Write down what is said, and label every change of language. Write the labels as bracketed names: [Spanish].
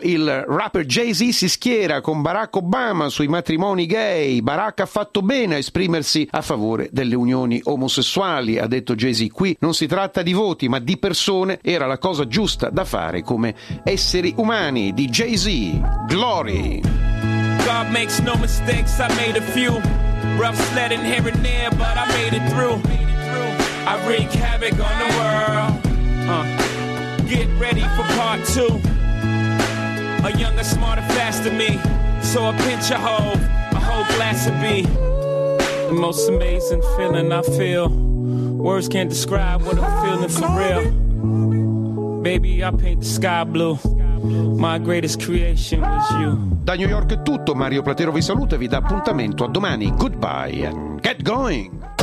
[Italian] Il rapper Jay-Z si schiera con Barack Obama sui matrimoni gay. Barack ha fatto bene a esprimersi a favore delle unioni omosessuali, ha detto Jay-Z. Qui non si tratta di voti, ma di persone. Era la cosa giusta da fare come esseri umani, di Jay-Z, Glory. [English] God makes no mistakes, I made a few. Rough sledding here and there, but I made it through. I wreak havoc on the world. Get ready for part two. A younger, smarter, faster me. So a pinch of hope, a whole glass of bee. The most amazing feeling I feel. Words can't describe what I'm feeling for real. Baby, I paint the sky blue. My greatest creation was you. [Italian] Da New York è tutto, Mario Platero vi saluta e vi dà appuntamento a domani. [English] Goodbye and get going.